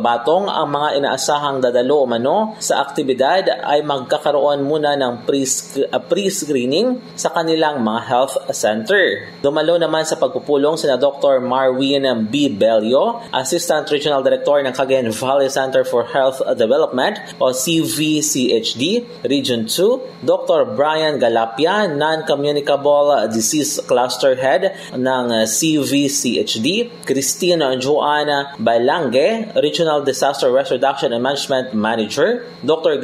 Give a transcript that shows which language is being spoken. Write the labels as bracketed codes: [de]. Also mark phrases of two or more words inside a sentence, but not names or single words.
[tl] Batong, ang mga inaasahang dadalo umano sa aktibidad ay magkakaroon muna ng pre-screening sa kanilang mga health center. Dumalo naman sa pagpupulong sina Dr. Marwin B. Bello, Assistant Regional Director ng Cagayan Valley Center for Health Development o CVCHD, Region 2, Dr. Brian Galapia, Non-Communicable Disease Cluster Head ng CVCHD, Christina Joanna Balange, Regional Disaster Risk Reduction and Management Manager, Dr.